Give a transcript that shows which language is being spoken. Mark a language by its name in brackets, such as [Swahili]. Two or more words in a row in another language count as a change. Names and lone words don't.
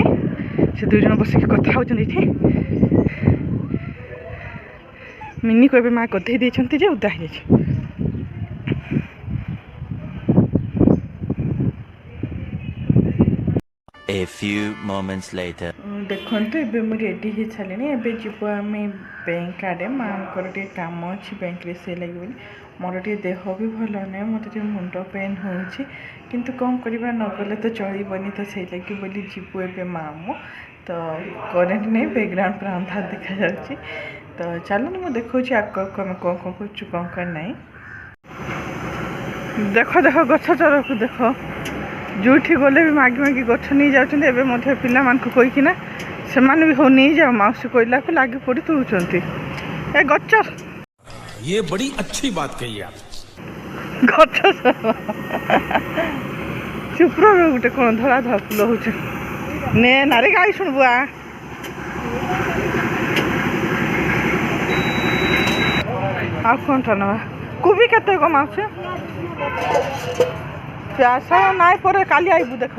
[Odia] ସେ ଦୁଇ ଜଣ ବସିକି କଥା ହେଉଛନ୍ତି ଏଠି। ମିନିକୁ ଏବେ ମା ଗଧେଇ ଦେଇଛନ୍ତି ଯେ ଓଦା ହେଇଯାଇଛି। [English] A few moments later. [Odia] ଦେଖନ୍ତୁ ଏବେ ମୁଁ ରେଡ଼ି ହେଇ ସାରିଲିଣି। ଏବେ ଯିବୁ ଆମେ ବ୍ୟାଙ୍କ ଆଡ଼େ। ମାଆଙ୍କର ଟିକେ କାମ ଅଛି ବ୍ୟାଙ୍କରେ ସେ ଲାଗି ବୋଲି। ମୋର ଟିକେ ଦେହ ବି ଭଲ ନାହିଁ, ମୋତେ ଟିକେ ମୁଣ୍ଡ ପେନ୍ ହେଉଛି, କିନ୍ତୁ କ'ଣ କରିବା, ନଗଲେ ତ ଚଳିବନି। ତ ସେଇ ଲାଗି ବୋଲି ଯିବୁ ଏବେ ମାମୁଁ। ତ କରେଣ୍ଟ ନାହିଁ, ବ୍ୟାକ୍ଗ୍ରାଉଣ୍ଡ ପୁରା ଅନ୍ଧାର ଦେଖାଯାଉଛି। ତ ଚାଲନ୍ତୁ ମୁଁ ଦେଖାଉଛି ଆଗକୁ ଆମେ କ'ଣ କ'ଣ କରୁଛୁ କ'ଣ ନାହିଁ। ଦେଖ ଦେଖ ଗଛ ଚରକୁ ଦେଖ, ଯେଉଁଠି ଗଲେ ବି ମାଗି ମାଗି ଗଛ ନେଇଯାଉଛନ୍ତି। ଏବେ ମଧ୍ୟ ପିଲାମାନଙ୍କୁ କହିକିନା ସେମାନେ ବି ହଉ ନେଇଯାଅ, ମାଉସୀ କହିଲାକୁ ଲାଗି ପଡ଼ି ତୁଳୁଛନ୍ତି। ଏ ଗଛ [Hindi] ये बड़ी अच्छी बात कही आप। [Odia] ଗଛ ଚୁପ୍ର ଗୋଟେ କ'ଣ ଧଳା ଧଳା ଫୁଲ ହେଉଛି। ନେ ନାରେ ଗାଈ ଶୁଣବୁ ଆ। ଆଉ କ'ଣଟା ନେବା? କୋବି କେତେ କମ ଆସୁଛି? ପିଆଜ ନାଇଁ ପରେ କାଲି ଆଇବୁ ଦେଖିବା।